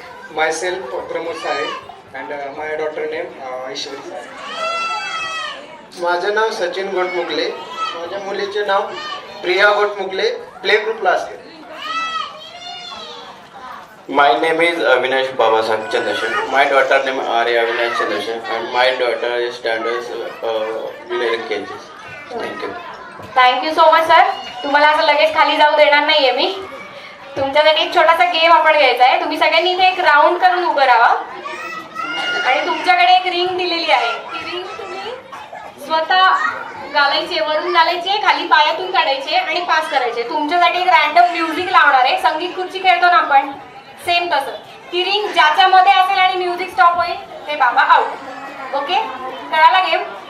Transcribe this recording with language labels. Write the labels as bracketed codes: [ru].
[en] my self Pramod Sale and my daughter name Aishwari Sale [mr] माझं नाव सचिन गोटमुगले माझ्या मुलीचे नाव प्रिया गोटमुगले प्ले ग्रुपला असते [en] My name is Avinash Babasaheb Chandrasekhar. My daughter name Arya Avinash Chandrasekhar and my daughter is standards Vinayak KG. Thank you. Thank you so much sir [mr] तुम्हाला असं लगेच खाली जाऊ देणार नाहीये मी तुमच्यासाठी एक छोटासा गेम आपण घ्यायचा आहे तुम्ही सगळ्यांनी इथे एक राऊंड करून उभं राहा आणि तुमच्याकडे एक रिंग दिलेली आहे ती रिंग तुम्ही स्वतः घालायची वरून घालायची खाली पायातून काढायचे आणि पास करायचे तुमच्यासाठी एक रॅन्डम म्युझिक लावणार आहे संगीत खुर्ची खेळतो ना आपण सेम तसं ती रिंग ज्याच्यामध्ये असेल आणि म्युझिक स्टॉप होईल ते बाबा आउट ओके कळाला गेम